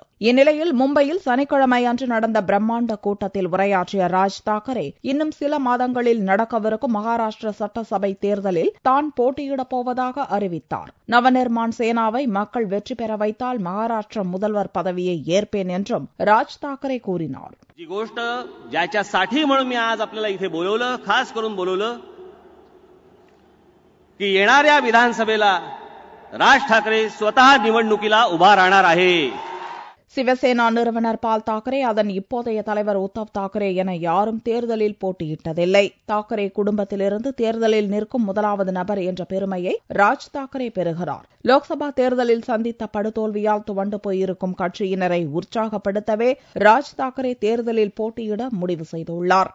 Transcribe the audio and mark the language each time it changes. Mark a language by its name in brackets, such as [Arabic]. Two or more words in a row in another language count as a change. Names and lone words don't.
[Tamil] இந்நிலையில் மும்பையில் சனிக்கிழமை அன்று நடந்த பிரம்மாண்ட கூட்டத்தில் உரையாற்றிய ராஜ் தாக்கரே இன்னும் சில மாதங்களில் நடக்கவிருக்கும் மகாராஷ்டிர சட்டசபை தேர்தலில் தான் போட்டியிடப் போவதாக அறிவித்தார். நவநிர்மாண் சேனாவை மக்கள் வெற்றி பெற வைத்தால் மகாராஷ்டிர முதல்வர் பதவியை ஏற்பேன் என்றும் ராஜ் தாக்கரே கூறினார். [Marathi] जी गोष्ट ज्याच्यासाठी म्हणून मी आज आपल्याला इथे बोलवलं, खास करून बोलवलं की येणाऱ्या विधानसभेला राज ठाकरे स्वतः निवडणुकीला उभा राहणार आहे. [Tamil] சிவசேனா நிறுவனர் பால் தாக்கரே, அதன் இப்போதைய தலைவர் உத்தவ் தாக்கரே என யாரும் தேர்தலில் போட்டியிட்டதில்லை. தாக்கரே குடும்பத்திலிருந்து தேர்தலில் நிற்கும் முதலாவது நபர் என்ற பெருமையை ராஜ் தாக்கரே பெறுகிறார். லோக்சபா தேர்தலில் சந்தித்த படுதோல்வியால் துவண்டு போயிருக்கும் கட்சியினரை உற்சாகப்படுத்தவே ராஜ் தாக்கரே தேர்தலில் போட்டியிட முடிவு செய்துள்ளார்.